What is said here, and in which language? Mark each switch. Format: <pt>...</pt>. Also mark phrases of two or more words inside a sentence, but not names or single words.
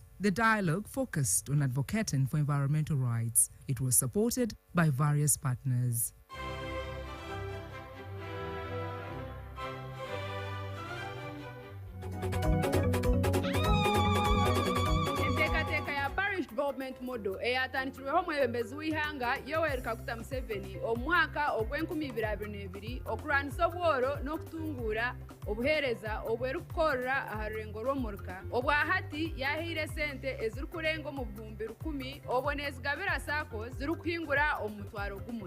<en>The dialogue focused on advocating for environmental rights. It was supported by various partners. Development model</en> <nyn>eyatandikirweho omwebembezi w'ihanga Yoweri Kaguta Museveni omwaka ogw'2022 okulwanisa obworo n'okutunguura obuheereza obwerikukorra aha rurengo rw'omuruka obwa hati yahiire sente ezirikurenga omu bihumbi 10,000 obwo nezigabira SACCOs zirikuhingura omu mutwaro gumwe.</nyn>